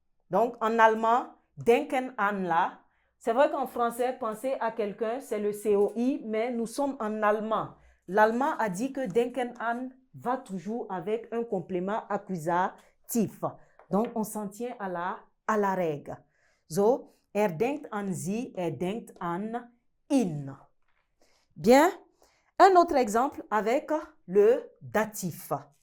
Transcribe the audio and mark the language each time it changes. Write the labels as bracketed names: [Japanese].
[French] Donc, en allemand, denken an là. C'est vrai qu'en français, penser à quelqu'un, c'est le COI, mais nous sommes en allemand. L'allemand a dit que denken an va toujours avec un complément accusatif. Donc, on s'en tient à la règle. [German] So, denkt an sie, denkt an ihn. [French] Bien. Un autre exemple avec le datif.